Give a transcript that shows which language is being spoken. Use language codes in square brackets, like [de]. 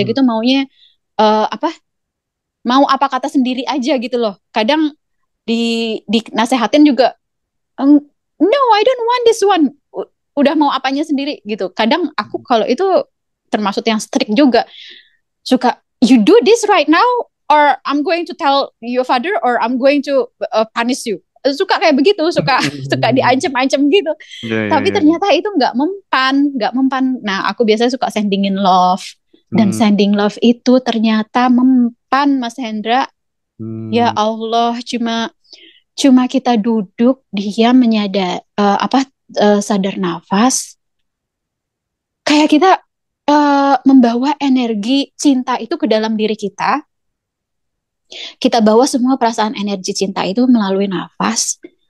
[id] Hmm. gitu maunya apa? Mau apa kata sendiri aja gitu loh. Kadang dinasehatin juga [en] no I don't want this one. [id] Udah mau apanya sendiri gitu. Kadang aku kalau itu termasuk yang strict juga. [en] Suka you do this right now or I'm going to tell your father or I'm going to punish you [id] suka kayak begitu suka suka diancam-ancam gitu Ya, ya, tapi ya. ternyata itu nggak mempan nah aku biasanya suka sendingin love dan Hmm. sending love itu ternyata mempan Mas Hendra ya Hmm. Allah cuma cuma kita duduk diam menyadar sadar nafas kayak kita membawa energi cinta itu ke dalam diri kita bawa semua perasaan energi cinta itu melalui nafas.